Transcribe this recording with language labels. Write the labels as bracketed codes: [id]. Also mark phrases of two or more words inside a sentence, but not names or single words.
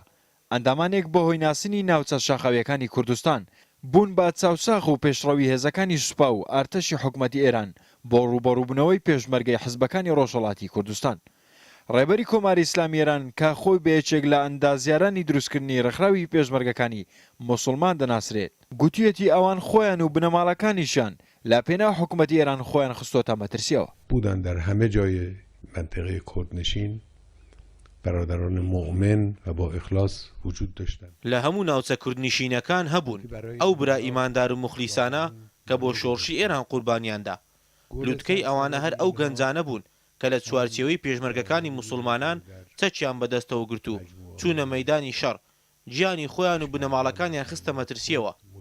[ckb] ئەندامانێک بۆ هۆی ناسینی ناوچە شاخەویەکانی کوردستان بوون بە چاوساخ و پێشڕەوی هێزەکانی سوپا و ئارتەشی حکومەتی ئێران بۆ ڕوبەڕووبوونەوەی پێشمەرگەی حزبەکانی ڕۆژهەڵاتی کوردستان. ڕێبەری کۆماری ئیسلامی ئێران کە خۆی بە یەکێک لە ئەندازیارانی دروستکردنی ڕێکخراوی پێشمەرگەکانی موسڵمان دەناسرێت گوتوویەتی ئەوان خۆیان و بنەماڵەکانیشان لا پێناو حکومەتی ئێران خۆیان خستۆتە مەترسیەوە. [fa] بودن در همه جای منطقه کردنشین برادران مؤمن و با اخلاص وجود داشتند. [ckb] لە هەموو ناوچە کوردنشینەکان هەبوون ئەو برا ئیماندار و مخلیسانە کە بۆ شۆڕشی ئێران قوربانیاندا. لووتکەی ئەوانە هەر ئەو گەنجانە بوون کە لە چوارچێوەی پێشمەرگەکانی موسڵمانان چەکیان بەدەستەوە گرت و چوونە مەیدانی شەڕ، گیانی خۆیان و بنەماڵەکانیان خستە مەترسیەوە.